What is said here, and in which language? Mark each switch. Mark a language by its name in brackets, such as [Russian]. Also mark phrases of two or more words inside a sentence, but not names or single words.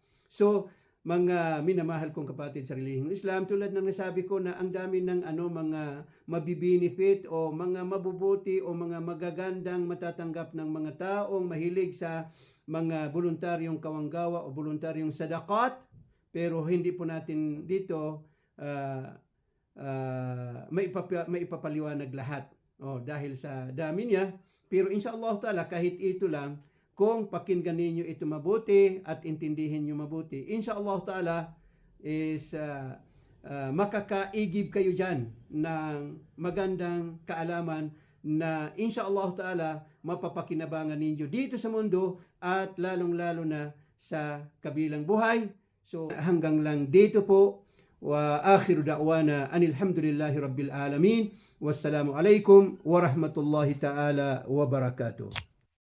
[Filipino] So, mga minamahal kong kapatid sa relihiyong Islam, tulad ng nasabi ko na ang dami ng mga mabibinifit o mga mabubuti o mga magagandang matatanggap ng mga taong mahilig sa mga voluntaryong kawanggawa o voluntaryong sadakat, pero hindi po natin dito maipapaliwanag lahat dahil sa dami niya. Pero [Arabic] إن شاء الله تعالى, [Filipino] kahit ito lang, kung pakinggan ninyo ito mabuti at intindihin nyo mabuti, [Arabic] إن شاء الله تعالى [Filipino] is makakaigib kayo dyan ng magandang kaalaman na [Arabic] إن شاء الله تعالى [Filipino] mapapakinabangan ninyo dito sa mundo at lalong-lalo na sa kabilang buhay. So hanggang lang dito po. [Arabic] وآخر دعوانا أن الحمد لله رب العالمين. والسلام عليكم ورحمة الله تعالى وبركاته.